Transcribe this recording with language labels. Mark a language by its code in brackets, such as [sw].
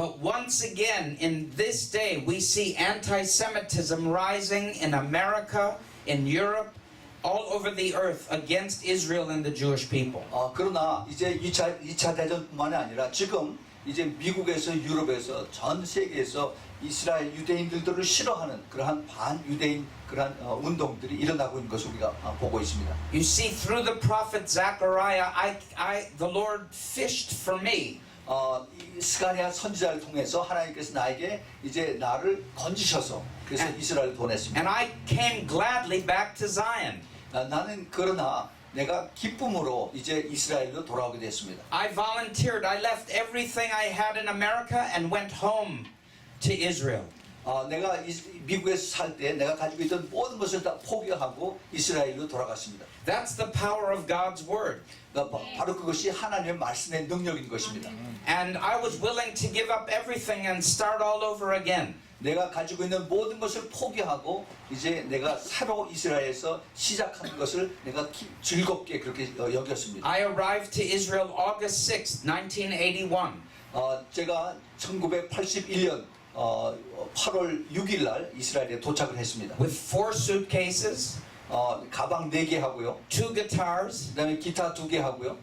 [en] But once again, in this day, we see anti-Semitism rising in America, in Europe, all over the earth against Israel and the Jewish people. [ko] 그러나 이제 2차 대전뿐만이 아니라 지금 이제 미국에서 유럽에서 전 세계에서 이스라엘 유대인들을 싫어하는 그러한 반유대인 그러한 운동들이 일어나고 있는 것을 우리가 보고 있습니다. [en] You see, through the prophet Zechariah, the Lord fished for me. [ko] 스가랴 선지자를 통해서 하나님께서 나에게 이제 나를 건지셔서 그래서 이스라엘을 보냈습니다. [en] And I came gladly back to Zion. [ko] 나는 그러나 내가 기쁨으로 이제 이스라엘로 돌아오게 됐습니다. [en] I volunteered. I left everything I had in America and went home to Israel. [ko] 내가 미국에서 살 때 내가 가지고 있던 모든 것을 다 포기하고 이스라엘로 돌아갔습니다. [en] That's the power of God's word. [ko] 바로 그것이 하나님의 말씀의 능력인 것입니다. [en] And I was willing to give up everything and start all over again. [ko] 내가 가지고 있는 모든 것을 포기하고 이제 내가 새로 이스라엘에서 시작하는 것을 내가 즐겁게 그렇게 여겼습니다. [en] I arrived to Israel August 6th, 1981. [ko] 제가 1981년 8월 6일 날 이스라엘에 도착을 했습니다. [en] With 4 suitcases, [ko] 가방 4개 하고요. [en] 2 guitars, [ko] 그다음에 기타 2개 하고요.